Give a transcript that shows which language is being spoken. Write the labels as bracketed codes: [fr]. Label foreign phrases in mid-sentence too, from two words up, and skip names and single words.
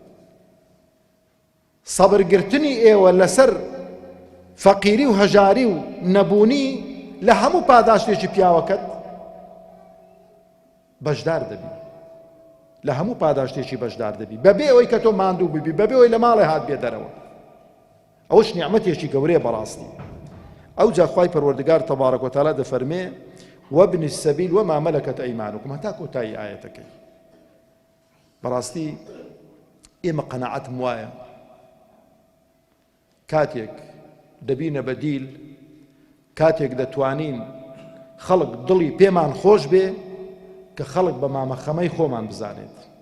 [ckb] سەبرگرتنی ئێوە لەسەر فەقیری و هەژاری و نەبوونی لە هەموو پاداشتێکی پیاوەکەت بەشدار دەبی لە هەموو پاداشتێکی بەشدار دەبی بەبێ ئەوەی کە تۆ ماندوو ببی بەبێ ئەوەی لە ماڵێ هات بێ دەرەوە ئەوەش نیعمەتێکی گەورەیە بەڕاستی ئەو جا خوای پەروەردگار [ar] تەبارەک وتەعالە [ckb] دەفەرمێ [ar] وابن السبيل وما ملكت أيمانكم [ckb] هەتا کۆتایی ئایەتەکەی بەڕاستی ئێمە قەناعەتم وایە کاتێک دەبینە بەدیل کاتێک دەتوانین خەڵک دڵی پێمان خۆش بێ کە خەڵک بە مامەخەمەی خۆمان بزانێت